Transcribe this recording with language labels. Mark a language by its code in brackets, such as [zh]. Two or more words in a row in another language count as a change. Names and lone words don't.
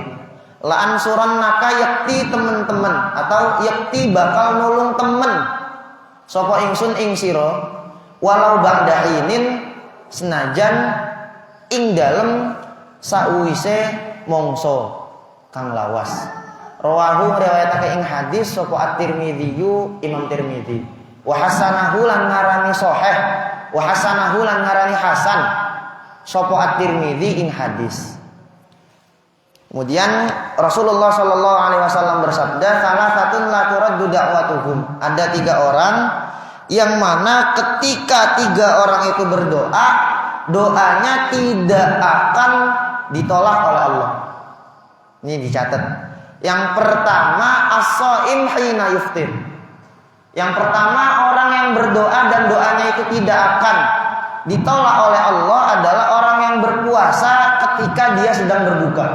[ar] لأنصرنك [jv] yakti temen-temen atau yakti bakal nulung temen sapa ingsun ing sira [ar] ولو بعد حين [jv] senajan ing dalem sauwise mongso kang lawas. Rawahu riwayatake ing hadis sapa at-Tirmidzi Imam Tirmidzi. [ar] وحسنه [jv] lan ngarani sahih, [ar] وحسنه [jv] lan ngarani hasan sapa at-Tirmidzi ing hadis. [id] Kemudian Rasulullah [ar] صلى الله عليه وسلم [id] bersabda, [ar] "ثلاثة لا ترد دعوتهم." [id] Ada 3 orang yang mana ketika 3 orang itu berdoa, doanya tidak akan ditolak oleh Allah. Ini dicatat. Yang pertama [ar] الصائم حين يفطر. [id] Yang pertama orang yang berdoa dan doanya itu tidak akan ditolak oleh Allah adalah orang yang berpuasa ketika dia sedang berbuka.